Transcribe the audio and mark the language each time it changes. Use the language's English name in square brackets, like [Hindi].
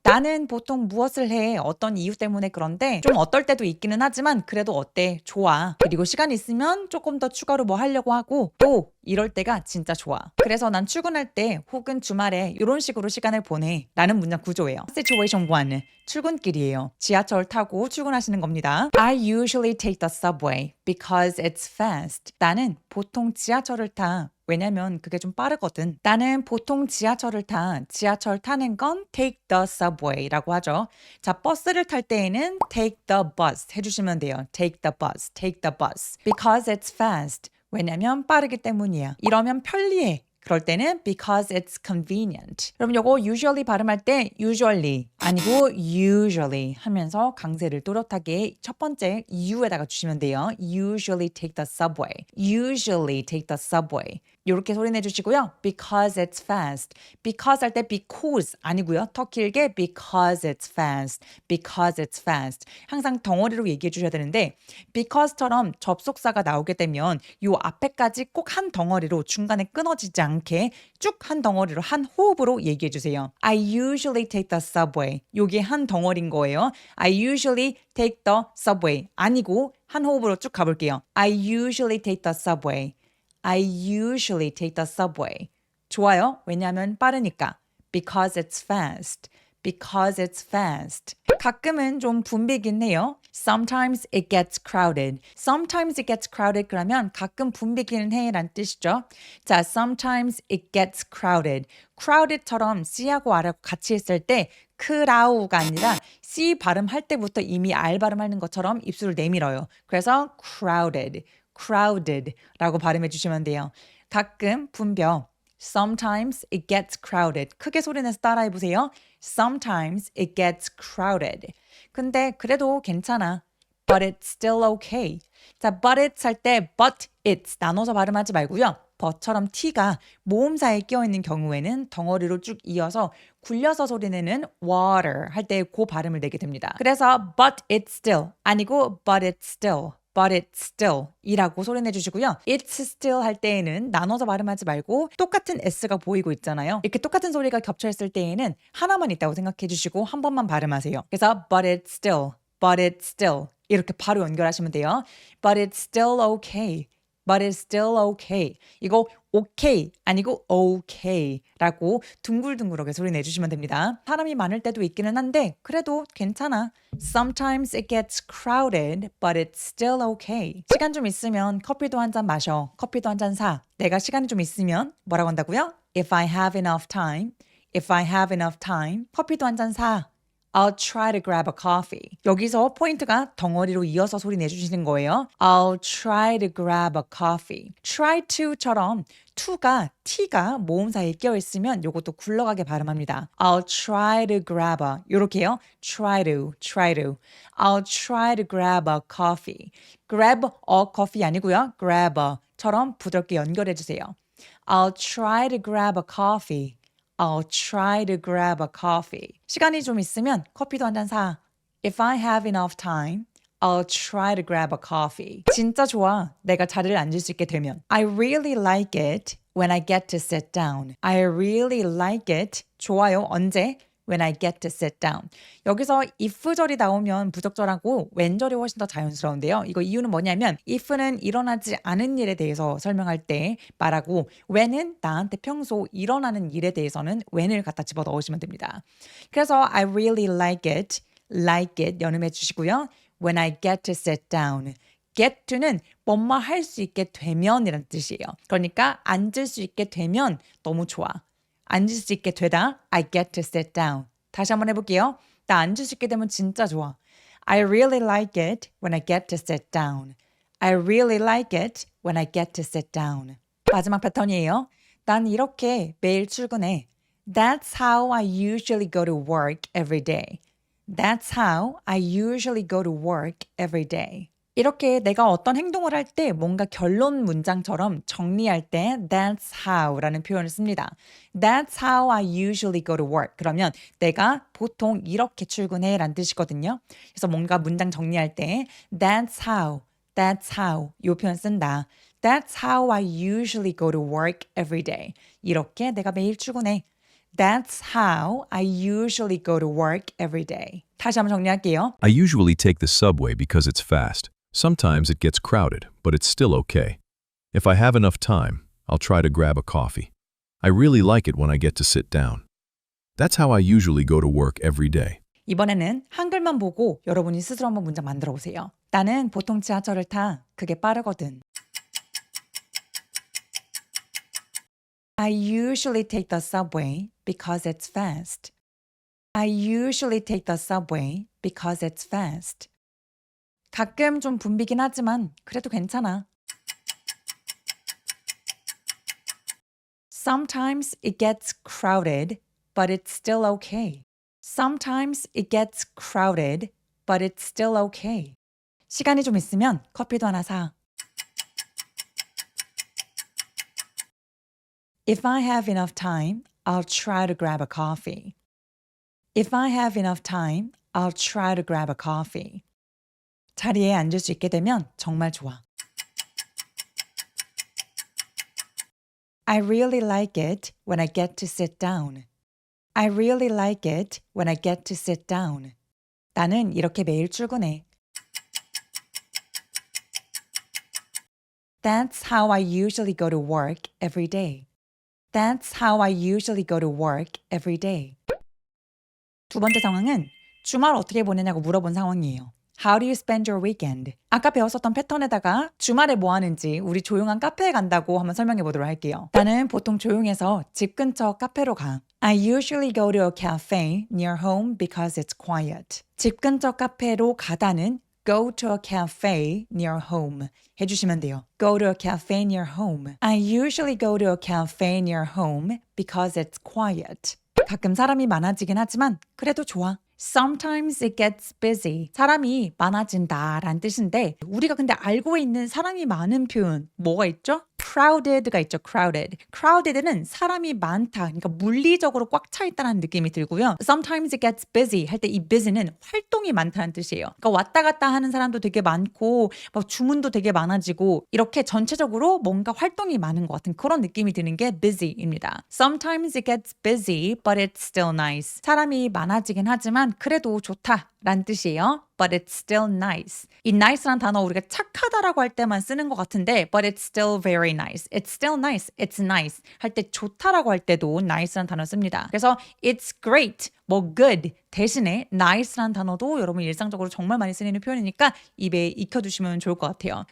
[Korean] 나는 보통 무엇을 해? 어떤 이유 때문에 그런데 좀 어떨 때도 있기는 하지만 그래도 어때? 좋아. 그리고 시간 있으면 조금 더 추가로 뭐 하려고 하고 또 이럴 때가 진짜 좋아. 그래서 난 출근할 때 혹은 주말에 이런 식으로 시간을 보내. 라는 문장 구조예요. [English] Situation 1. [Korean] 출근길이에요. 지하철 타고 출근하시는 겁니다. [English] I usually take the subway because it's fast. [Korean] 나는 보통 지하철을 타. 왜냐면 그게 좀 빠르거든. 나는 보통 지하철을 타. 지하철 타는 건 [English] take the subway [Korean] 라고 하죠. 자, 버스를 탈 때에는 [English] take the bus [Korean] 해주시면 돼요. [English] take the bus, take the bus. Because it's fast. [Korean] 왜냐면 빠르기 때문이야. 이러면 편리해. 그럴 때는 [English] because it's convenient. [Korean] 여러분 요거 usually 발음할 때 usually 아니고 usually 하면서 강세를 또렷하게 첫 번째 U에다가 주시면 돼요. [English] Usually take the subway. Usually take the subway. [Korean] 이렇게 소리 내주시고요. [English] Because it's fast. [Korean] Because 할 때 because 아니고요. 더 길게 [English] because it's fast. Because it's fast. [Korean] 항상 덩어리로 얘기해 주셔야 되는데 because처럼 접속사가 나오게 되면 요 앞에까지 꼭 한 덩어리로 중간에 끊어지지 않게 쭉 한 덩어리로 한 호흡으로 얘기해 주세요. [English] I usually take the subway. [Korean] 요게 한 덩어리인 거예요. [English] I usually take the subway. [Korean] 아니고 한 호흡으로 쭉 가볼게요. [English] I usually take the subway. I usually take the subway. [Korean] 좋아요. 왜냐하면 빠르니까. [English] Because it's fast. Because it's fast. [Korean] 가끔은 좀 붐비긴 해요. [English] Sometimes it gets crowded. Sometimes it gets crowded [Korean] 그러면 가끔 붐비기는 해 라는 뜻이죠. [English] 자, sometimes it gets crowded. [Korean] crowded처럼 C하고 R하고 같이 했을 때 크라우가 아니라 C 발음할 때부터 이미 R 발음하는 것처럼 입술을 내밀어요. 그래서 crowded, crowded라고 발음해 주시면 돼요. 가끔 붐벼. [English] Sometimes it gets crowded. [Korean] 크게 소리내서 따라해 보세요. [English] Sometimes it gets crowded. [Korean] 근데 그래도 괜찮아. [English] But it's still okay. [Korean] 자, but it's 할 때 but it's 나눠서 발음하지 말고요. but처럼 t가 모음사에 끼어있는 경우에는 덩어리로 쭉 이어서 굴려서 소리내는 water 할 때 그 발음을 내게 됩니다. 그래서 [English] but it's still [Korean] 아니고 [English] but it's still. But it's still [Korean] 이라고 소리내 주시고요. It's still 할 때에는 나눠서 발음하지 말고 똑같은 S가 보이고 있잖아요. 이렇게 똑같은 소리가 겹쳐있을 때에는 하나만 있다고 생각해 주시고 한 번만 발음하세요. [English] 그래서 but it's still, but it's still 이렇게 바로 연결하시면 돼요. But it's still okay. But it's still okay. [Korean] 이거 okay 아니고 okay 라고 둥글둥글하게 소리 내주시면 됩니다. 사람이 많을 때도 있기는 한데 그래도 괜찮아. [English] Sometimes it gets crowded, but it's still okay. [Korean] 시간 좀 있으면 커피도 한 잔 마셔. 커피도 한 잔 사. 내가 시간이 좀 있으면 뭐라고 한다고요? [English] If I have enough time, if I have enough time, [Korean] 커피도 한 잔 사. [English] I'll try to grab a coffee. [Korean] 여기서 포인트가 덩어리로 이어서 소리 내주시는 거예요. [English] I'll try to grab a coffee. [Korean] try to처럼 to가 t가 모음사에 끼어있으면 요것도 굴러가게 발음합니다. [English] I'll try to grab a [Korean] 요렇게요. [English] try to. I'll try to grab a coffee. grab a coffee [Korean] 아니고요. grab a처럼 부드럽게 연결해주세요. [English] I'll try to grab a coffee. I'll try to grab a coffee. [Korean] 시간이 좀 있으면 커피도 한 잔 사. [English] If I have enough time, I'll try to grab a coffee. [Korean] 진짜 좋아. 내가 자리를 앉을 수 있게 되면. [English] I really like it when I get to sit down. I really like it. [Korean] 좋아요. 언제? [English] when I get to sit down. [Korean] 여기서 if절이 나오면 부적절하고 when절이 훨씬 더 자연스러운데요. 이거 이유는 뭐냐면 if는 일어나지 않은 일에 대해서 설명할 때 말하고 when은 나한테 평소 일어나는 일에 대해서는 when을 갖다 집어 넣으시면 됩니다. 그래서 [English] I really like it [Korean] 연음해 주시고요. [English] When I get to sit down. [Korean] get to는 뭐뭐 할 수 있게 되면이라는 뜻이에요. 그러니까 앉을 수 있게 되면 너무 좋아. 앉을 수 있게 되다. [English] I get to sit down. [Korean] 다시 한번 해볼게요. 나 앉을 수 있게 되면 진짜 좋아. [English] I really like it when I get to sit down. I really like it when I get to sit down. [Korean] 마지막 패턴이에요. 난 이렇게 매일 출근해. [English] That's how I usually go to work every day. That's how I usually go to work every day. [Korean] 이렇게 내가 어떤 행동을 할 때 뭔가 결론 문장처럼 정리할 때 that's how라는 표현을 씁니다. [English] That's how I usually go to work. [Korean] 그러면 내가 보통 이렇게 출근해 라는 뜻이거든요. 그래서 뭔가 문장 정리할 때 that's how 이 표현 쓴다. [English] That's how I usually go to work every day. [Korean] 이렇게 내가 매일 출근해. [English] That's how I usually go to work every day. [Korean] 다시 한번 정리할게요. [English] I usually take the subway because it's fast. Sometimes it gets crowded, but it's still okay. If I have enough time, I'll try to grab a coffee. I really like it when I get to sit down. That's how I usually go to work every day. [Korean] 이번에는 한글만 보고 여러분이 스스로 한번 문장 만들어 보세요. 나는 보통 지하철을 타. 그게 빠르거든. [English] I usually take the subway because it's fast. I usually take the subway because it's fast. [Korean] 가끔 좀 붐비긴 하지만 그래도 괜찮아. [English] Sometimes it gets crowded, but it's still okay. Sometimes it gets crowded, but it's still okay. [Korean] 시간이 좀 있으면 커피도 하나 사. [English] If I have enough time, I'll try to grab a coffee. If I have enough time, I'll try to grab a coffee. [Korean] 자리에 앉을 수 있게 되면 정말 좋아. [English] I really like it when I get to sit down. I really like it when I get to sit down. [Korean] 나는 이렇게 매일 출근해. [English] That's how I usually go to work every day. That's how I usually go to work every day. [Korean] 두 번째 상황은 주말 어떻게 보내냐고 물어본 상황이에요. [English] How do you spend your weekend? [Korean] 아까 배웠었던 패턴에다가 주말에 뭐 하는지 우리 조용한 카페에 간다고 한번 설명해 보도록 할게요. 나는 보통 조용해서 집 근처 카페로 가. [English] I usually go to a cafe near home because it's quiet. [Korean] 집 근처 카페로 가다는 go to a cafe near home 해주시면 돼요. [English] Go to a cafe near home. I usually go to a cafe near home because it's quiet. [Korean] 가끔 사람이 많아지긴 하지만 그래도 좋아. [English] Sometimes it gets busy. [Korean] 사람이 많아진다 라는 뜻인데 우리가 근데 알고 있는 사람이 많은 표현 뭐가 있죠? crowded가 있죠. crowded는 사람이 많다. 그러니까 물리적으로 꽉 차 있다는 느낌이 들고요. [English] Sometimes it gets busy [Korean] 할 때 이 busy는 활동이 많다는 뜻이에요. 그러니까 왔다 갔다 하는 사람도 되게 많고 막 주문도 되게 많아지고 이렇게 전체적으로 뭔가 활동이 많은 것 같은 그런 느낌이 드는 게 busy입니다. [English] Sometimes it gets busy, but it's still nice. [Korean] 사람이 많아지긴 하지만 그래도 좋다. 라는 뜻이에요. [English] But it's still nice. [Korean] 이 nice란 단어 우리가 착하다라고 할 때만 쓰는 것 같은데 [English] But it's still very nice. It's still nice. It's nice. [Korean] 할 때 좋다라고 할 때도 nice란 단어 씁니다. 그래서 [English] it's great, [Korean] 뭐 good 대신에 nice란 단어도 여러분 일상적으로 정말 많이 쓰이는 표현이니까 입에 익혀두시면 좋을 것 같아요.